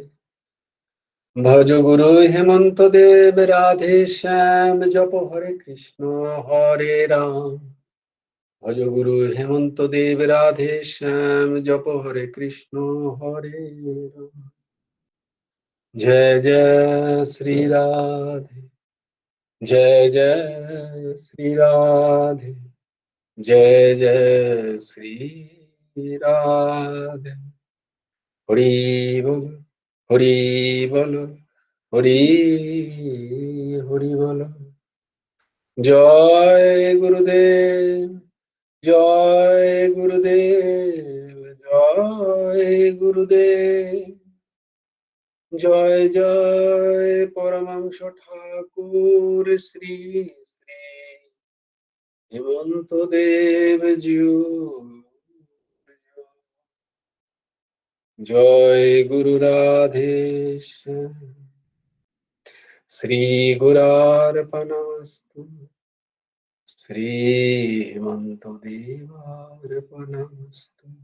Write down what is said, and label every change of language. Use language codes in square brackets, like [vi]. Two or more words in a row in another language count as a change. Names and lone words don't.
[bn] ভজ গুরু হেমন্ত দেব, রাধে শ্যাম, জপ হরে কৃষ্ণ হরে রাম। ভজ গুরু হেমন্ত দেব, রাধে শ্যাম, জপ হরে কৃষ্ণ হরে রাম। জয় জয় শ্রী রাধে, [hi] जय जय श्री राधे, जय जय श्री राधे। हरि बोल, हरि बोल, हरि हरि बोल। जय गुरुदेव, जय गुरुदेव, जय गुरुदेव। [bn] জয় জয় পরমাংশ ঠাকুর শ্রী শ্রী হেমন্ত দেব জিউ। জয় গুরু রাধেশ শ্রী গুরার্পণমস্তু শ্রী হেমন্ত দেবার্পণমস্তু।